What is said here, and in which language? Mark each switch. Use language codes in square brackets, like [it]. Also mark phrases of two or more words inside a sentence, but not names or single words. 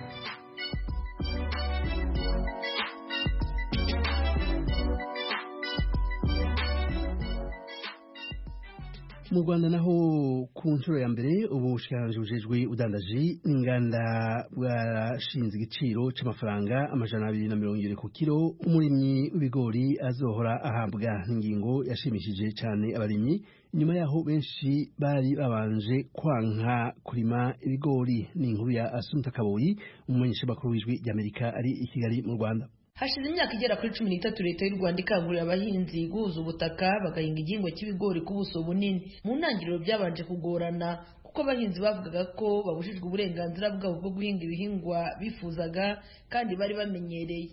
[rn] Mu Rwanda naho ku nshuro ya mbere ubushikiranganji bujejwe udandaji n'inganda bwarashinze igiciro c'amafaranga 220 ku kilo umurimyi w'ibigori azohora ahabwa. Ingingo yashimishije cyane abarimyi, nyuma yaho benshi bari babanje kwanka kurima ibigori. Ni inkuru ya Asumta Kaboyi, umumenyesha makuru w'Ijwi rya Amerika ari i Kigali mu Rwanda. [rw] Hashize imyaka igera kuri 13 leta y'u Rwanda ikangurira abahinzi guhuza ubutaka bagahinga igihingwa cy'ibigori ku buso bunini. Mu ntangiriro byabanje kugorana kuko abahinzi bavugaga ko babujijwe uburenganzira bwabo bwo guhinga ibihingwa bifuzaga kandi bari bamenyereye.